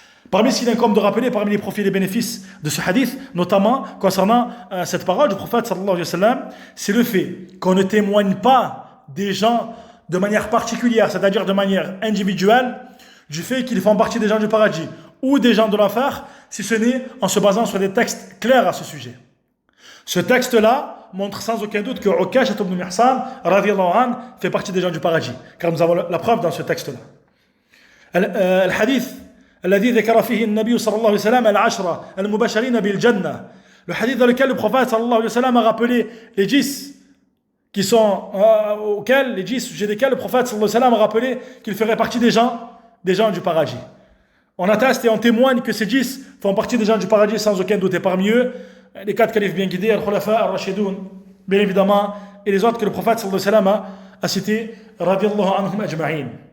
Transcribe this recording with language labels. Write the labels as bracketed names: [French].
[French] Parmi ce qu'il incombe de rappeler, parmi les profits et les bénéfices de ce hadith, notamment concernant cette parole du prophète sallallahu alayhi wa sallam, c'est le fait qu'on ne témoigne pas des gens de manière particulière, c'est-à-dire de manière individuelle, du fait qu'ils font partie des gens du paradis ou des gens de l'enfer, si ce n'est en se basant sur des textes clairs à ce sujet. Ce texte-là montre sans aucun doute que Ukasha ibn Mihsan radiyallahu anhu fait partie des gens du paradis, car nous avons la preuve dans ce texte-là. Le hadith [Arabic] الذي ذكر فيه النبي صلى الله عليه وسلم العشرة المبشرين بالجنة. [French] Le hadith dans lequel le prophète sallallahu alayhi wa sallam a rappelé les 10 qui sont les 10 sujets desquels le prophète sallallahu alayhi wa sallam a rappelé qu'ils feraient partie des gens du paradis. On atteste et on témoigne que ces 10 font partie des gens du paradis sans aucun doute, et parmi eux les 4 califes bien guidés, al-Khulafa al-Rashidoun bien évidemment, et les autres que le prophète sallallahu alayhi wa sallam a cités radiyallahu anhum ajma'in.